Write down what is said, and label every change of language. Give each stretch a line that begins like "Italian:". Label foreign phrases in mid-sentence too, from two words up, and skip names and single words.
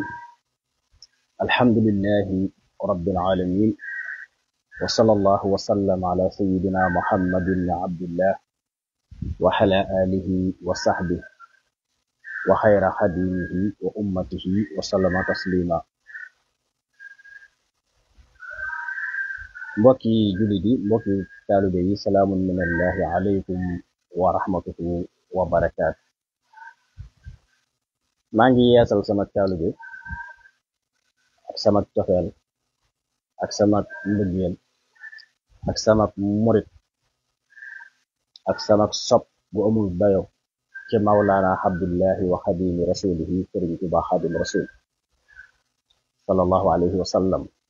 Arabic: الحمد لله رب العالمين، وصلى الله وسلم على سيدنا محمد بن عبد الله وعلى آله وصحبه وخير خديمه وأمته وسلم تسليما.
Wolof: mbokki jullit yi, mbokki taalibe yi,
Arabic: سلام من الله عليكم ورحمته وبركاته.
Wolof: maa ngi yeesal sama taalibe ak sama cofeel ak sama mbëggeel ak sama murit ak sama sopp bu amul dayo ci
Arabic: مولانا عبد الله وخادم رسوله
Wolof: sëriñ Tuubaa
Arabic: خادم رسول صلى الله عليه وسلم.